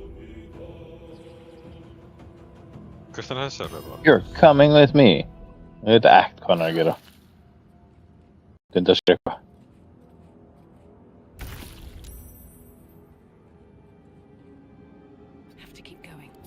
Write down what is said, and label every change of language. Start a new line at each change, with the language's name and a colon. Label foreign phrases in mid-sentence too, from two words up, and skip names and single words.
Icelandic: Hvert er þessi alveg bara?
English: You're coming with me.
Icelandic: Ég veit ekkert hvað hann er að gera. Þetta sé eitthvað.
English: Have to keep going.